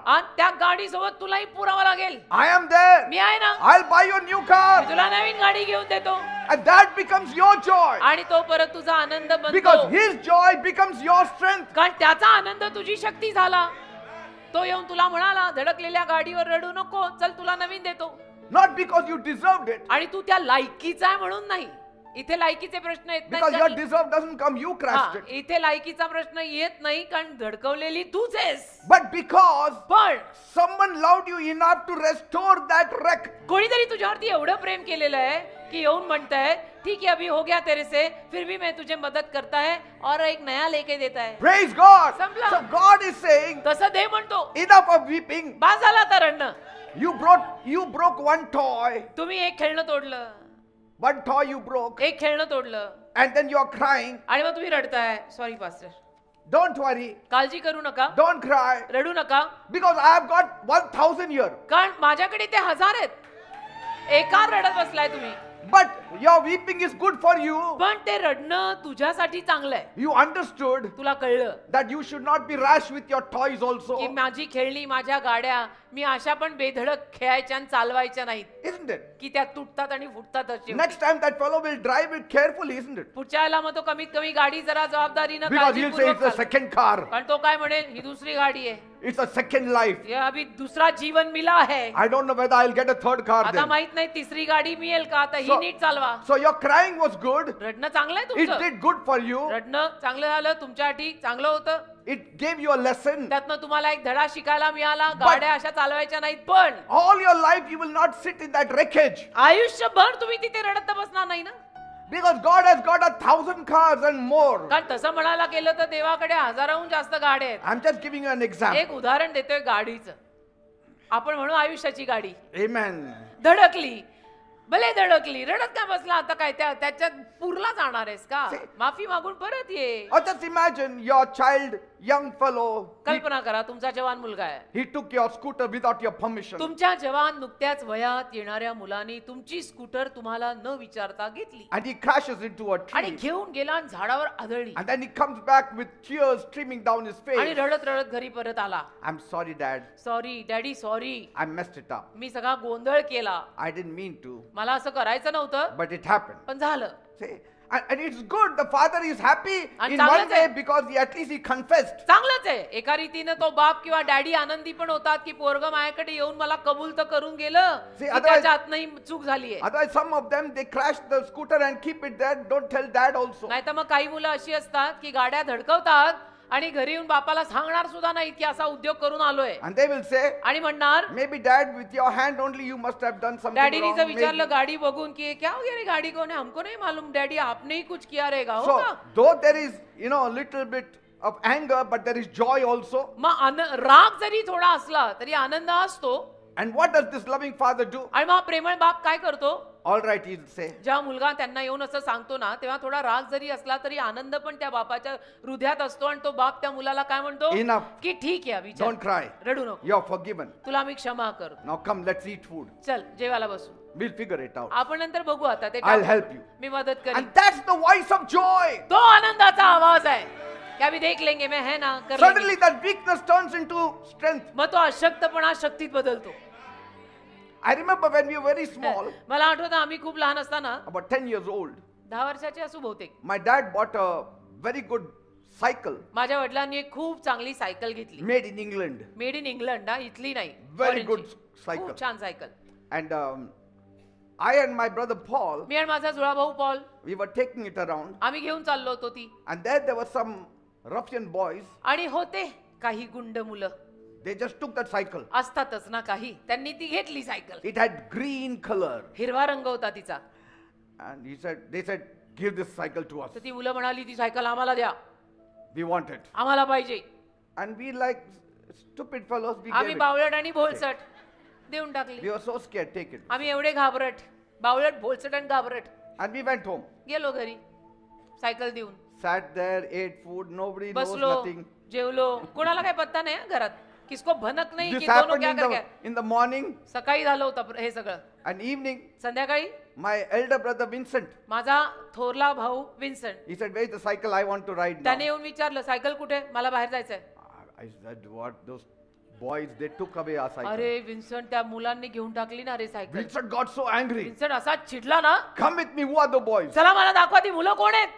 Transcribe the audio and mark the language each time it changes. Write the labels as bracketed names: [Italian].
[Marathi] आणि त्या गाडी सोबत तुलाही पुरावा लागेल. [English] I am there. [Marathi] मी आहे ना, [English] I'll buy you a new [Marathi] मी [English] car. [Marathi] तुला नवीन गाडी घेऊन देतो. [English] And that becomes your joy. [Marathi] आणि तो परत तुझा आनंद [English] Because [Marathi] बनतो. [English] his joy becomes your strength. [Marathi] कारण त्याचा आनंद तुझी शक्ती झाला. तो येऊन तुला म्हणाला, धडकलेल्या गाडीवर रडू नको, चल तुला नवीन देतो. [English] Not because you deserved it. [Marathi] आणि तू त्या लायकीचा आहे म्हणून नाही. इथे लायकीचे प्रश्न येत [English] Because your [Marathi] नाही. [English] deserve doesn't come, you crashed it. [Marathi] इथे लायकीचा प्रश्न येत नाही, कारण धडकवलेली तूच आहेस. [English] But because [Marathi] पण [English] someone loved you enough to restore that wreck. [Marathi] कोणीतरी तुझ्यावरती एवढं प्रेम केलेलं आहे की येऊन म्हणताय, [Hindi] ठीक है अभी हो गया तेरे से, फिर भी मैं तुझे मदद करता है और एक नया लेके देता है. [English] Praise God. [Marathi] संपला. [English] So God is saying, [Marathi] तसं दे म्हणतो. [English] enough of weeping. [Marathi] बास झाला आता रडणं. [English] You broke one toy. [Marathi] तुम्ही एक खेळणं तोडलं, [English] One toy you broke. [Marathi] एक खेळणं तोडलं [English] And then you are crying. [Marathi] आणि मग तुम्ही रडताय. Sorry pastor, [English] Don't worry. [Marathi] काळजी करू नका, [English] Don't cry. [Marathi] रडू नका, [English] Because I have got 1,000 here. [Marathi] कारण माझ्याकडे ते 1000 आहेत. एका रडत बसलाय तुम्ही, [English] But your weeping is good for you. [Marathi] पण ते रडणं तुझ्यासाठी चांगलं आहे. [English] You understood [Marathi] तुला कळलं [English] that you should not be rash with your toys also. [Marathi] की माझी खेळणी, माझ्या गाड्या मी अशा पण बेधडक खेळायच्या आणि चालवायच्या नाहीत [English] Isn't it? [Marathi] की त्या तुटतात आणि फुटतात असे. [English] Next time that fellow will drive it carefully, isn't it? [Marathi] पुढच्या वेळेला मग तो कमीत कमी गाडी जरा जबाबदारीनं [English] Because he'll say [Marathi] काळजीपूर्वक [English] it's a [Marathi] चालवा. [English] second car. [Marathi] कारण तो काय म्हणेल, ही दुसरी गाडी आहे, [English] It's a second life. [Hindi] ये अभी दूसरा जीवन मिला है. [English] I don't know whether I'll get a third car [Marathi] आता [English] then. [Marathi] माहित नाही तिसरी गाडी मिळेल का, आता ही [English] So- [Marathi] नीट चालवा. [English] So your crying was good. [Marathi] रडणं चांगलं आहे [English] It [Marathi] तुमचं, [English] did good for you. [Marathi] रडणं चांगलं झालं तुमच्यासाठी, चांगलं होतं. [English] It gave you a lesson. [Marathi] त्यातनं तुम्हाला एक धडा शिकायला मिळाला. गाड्या अशा चालवायच्या नाहीत, पण [English] All your life you will not sit in that wreckage. [Marathi] आयुष्यभर तुम्ही तिथे रडत बसणार नाही ना. [English] Because God has got 1,000 cars and more. [Marathi] कारण तसं म्हणायला गेलं तर देवाकडे हजाराहून जास्त गाड्या आहेत. [English] I'm just giving you an example. [Marathi] एक उदाहरण देतोय गाडीचं. आपण म्हणू आयुष्याची गाडी [English] Amen. [Marathi] धडकली, भले धडकली, रडत काय बसला, आता काय त्याच्यात पुरला जाणार आहेस का? माफी मागून परत ये. [English] Or just imagine your child, young fellow, [Marathi] कल्पना करा, तुमचा जवान मुलगा आहे. [English] he took your scooter without your permission. [Marathi] तुमच्या जवान नुकत्याच वयात येणाऱ्या मुलांनी तुमची स्कूटर तुम्हाला न विचारता घेतली [English] And he crashes into a [Marathi] आणि [English] tree. [Marathi] घेऊन गेला आणि झाडावर आदळली [English] And then he comes back with tears streaming down his [Marathi] आणि [English] face. [Marathi] रडत रडत घरी परत आला. [English] I'm sorry, Dad. [Marathi] Sorry daddy, sorry, [English] I messed it up. [Marathi] मी सगळा गोंधळ केला, [English] I didn't mean to, [Marathi] मला असं करायचं नव्हतं, [English] but it happened. [Marathi] पण झालं. [English] See? And it's good. The father is happy And in [Marathi] चांगलंच [English] one way [Marathi] आहे. [English] because at least he confessed. [Marathi] चांगलंच आहे. एका रीतीनं तो बाप किंवा डॅडी आनंदी पण होतात की पोरग माझ्याकडे येऊन मला कबूल तर करून गेलं [English] See, [Marathi] की [English] otherwise- [Marathi] त्याच्या हातनंही चूक झाली आहे. [English] Otherwise, some of them they crash the scooter and keep it there. Don't tell dad also. [Marathi] नाही तर मग काही मुलं अशी असतात की गाड्या धडकवतात आणि घरी येऊन बापाला सांगणार सुद्धा नाहीत की असा उद्योग करून आलोय, [English] And they will say, [Marathi] आणि म्हणणार, [English] maybe dad, with your hand only you must have done something [Marathi] डॅडीनी जर [English] wrong. [Marathi] विचारलं [English] maybe." [Marathi] गाडी बघून की [Hindi] क्या हो गया रे, गाडी कौन है, हमको नहीं मालूम डॅडी, आपने ही कुछ किया रहेगा. [Marathi] हो [English] So, [Marathi] का? [English] though there is, a little bit of anger, but there is joy also. [Marathi] मग राग जरी थोडा असला तरी आनंद असतो. [English] And what does this loving father do? [Marathi] आणि मग प्रेमळ बाप काय करतो, [English] All right, he'll say, [Marathi] जेव्हा मुलगा त्यांना येऊन असं सांगतो ना, तेव्हा थोडा राग जरी असला तरी आनंद पण त्या बापाच्या हृदयात असतो. आणि तो बाप त्या मुलाला काय म्हणतो [English] Enough. [Marathi] की ठीक आहे, विचार, [English] don't cry. [Marathi] रडू नको, [English] You're forgiven. [Marathi] तुला मी क्षमा करतो, [English] Now come, let's eat food. [Marathi] चल जेवायला बसू, [English] We'll figure it out. [Marathi] आपण नंतर बघू, आता ते [English] I'll [Marathi] टाकू. [English] help you. [Marathi] मी मदत करीन. [English] And that's the voice of joy. [Marathi] तो आनंदाचा आवाज आहे की [Hindi] अभी देख लेंगे, मैं है ना, कर [English] Suddenly [Hindi] लेंगे. [English] that weakness turns into strength. [Marathi] मग तो अशक्तपणा शक्तीत बदलतो. [English] I remember when we were very small, [Marathi] मला आठवतं आम्ही खूप लहान असताना, [English] about 10 years old, [Marathi] 10 वर्षाचे असू बहुतेक, [English] my dad bought a very good cycle [Marathi] माझ्या वडिलांनी एक खूप चांगली सायकल घेतली, [English] made in England. [Marathi] Made in England, ना इथली नाही, [English] Very foreign good [Marathi] ची. [English] cycle. [Marathi] खूप छान cycle. [English] And I and my brother Paul, [Marathi] मी आणि माझा जुळा भाऊ Paul, [English] we were taking it around. [Marathi] आम्ही घेऊन चाललो होतो ती. [English] And there were some ruffian boys. [Marathi] आणि होते काही गुंड मुलं, [English] They just took that cycle. [Marathi] असतातच ना काही, त्यांनी ती घेतली cycle. [English] It had green color. [Marathi] हिरवा रंग होता तिचा. [English] And they said, give this cycle to us. [Marathi] तर ती मुलं म्हणाली, ती सायकल आम्हाला द्या, [English] We want it. [Marathi] आम्हाला पाहिजे. [English] And we like stupid fellows, we [Marathi] आम्ही [English] gave it. [Marathi] बावळट आणि भोलसट देऊन टाकली. [English] We were so scared, take it. [Marathi] आम्ही एवढे घाबरट, बावळट, भोलसट आणि घाबरट, [English] And we went home. [Marathi] गेलो घरी सायकल देऊन. [English] Sat there, ate food, nobody knows [Marathi] बसलो, [English] nothing. [Marathi] जेवलो, कोणाला काही पत्ता नाही हं घरात, [Hindi] किसको भनक [Marathi] नाही [English] This [Hindi] की दोनों [English] happened [Hindi] क्या कर गए. [English] in the morning [Marathi] सकाळी झालं होतं हे सगळं. [English] and evening. [Marathi] संध्याकाळी [English] My elder brother Vincent, [Marathi] माझा थोरला भाऊ Vincent, [English] he said, "Where's the cycle? I want to ride now." [Marathi] त्याने येऊन विचारलं सायकल कुठे, मला बाहेर जायचंय. [English] I said, "What? Those boys, they took away our cycle." [Marathi] अरे विन्सेंट, त्या मुलांनी घेऊन टाकली ना रे cycle. [English] Vincent got so angry. [Marathi] Vincent असा चिडला ना, [English] "Come with me. Who are the boys?" [Marathi] चला मला दाखवा ती मुलं कोण आहेत.